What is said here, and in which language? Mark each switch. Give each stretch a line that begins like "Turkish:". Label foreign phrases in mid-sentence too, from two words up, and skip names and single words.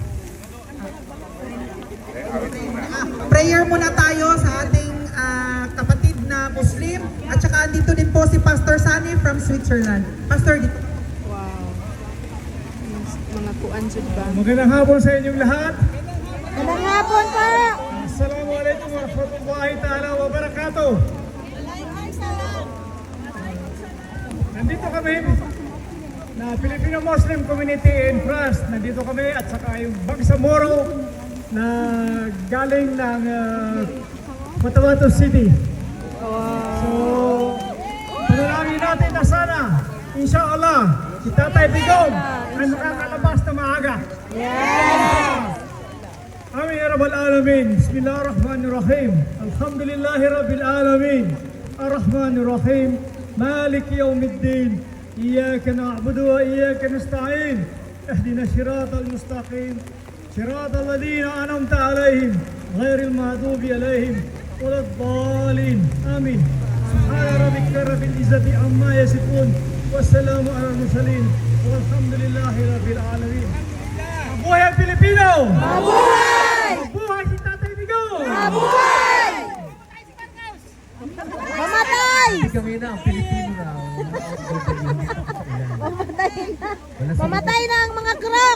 Filipino: Prayer muna tayo sa ating kapatid na Muslim. At saka andito din po si Pastor Sunny from Switzerland. Pastor, dito.
Cebuano: Wow. Mga kuan jud ba?
Filipino: Magandang hapon sa inyong lahat. Magandang hapon po!
Arabic: السلام عليكم ورحمة الله تعالى وبركاته.
Filipino: Nandito kami na Filipino Muslim Community in France. Nandito kami at saka yung Bangsamoro na galing ng Cotabato City. So, panalangin natin na sana, inshallah, si Tatay Digong ay makakalabas na maaga.
Arabic: آمين يا رب العالمين. بسم الله الرحمن الرحيم. الحمد لله رب العالمين. الرحمن الرحيم. مالك يوم الدين. إياك نعبد وإياك نستعين. اهدنا الصراط المستقيم. صراط الذين أنعمت عليهم. غير المغضوب عليهم ولا الضالين. Amin. سبحان ربك رب العزة عما يصفون. والسلام على المرسلين. والحمد لله رب العالمين.
Filipino: Mabuhay ang Pilipino! Mabuhay! Mabuhay si Tatay Digong! Mabuhay! Mamatay! Kami na, ang Pilipino na. Mamatay na! Mamatay na ang mga krok!